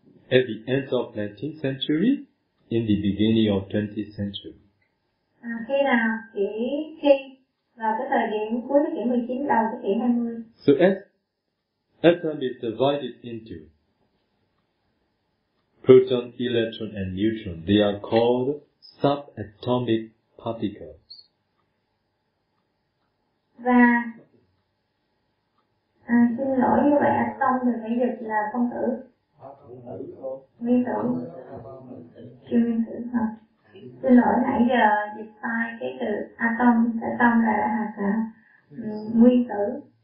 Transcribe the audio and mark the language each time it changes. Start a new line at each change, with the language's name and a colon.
English: at the end of 19th century, in the beginning of 20th century.
Vietnamese: Khi nào? Chỉ khi vào cái thời điểm cuối thế kỷ 19, đầu thế kỷ 20.
English: So as atom is divided into proton, electron, and neutron, they are called subatomic particles.
Vietnamese: Và xin lỗi, như vậy atom thì phải dịch là phân tử, nguyên tử, siêu nguyên tử hả? Xin lỗi, nãy giờ dịch sai cái từ atom là hạt nguyên tử.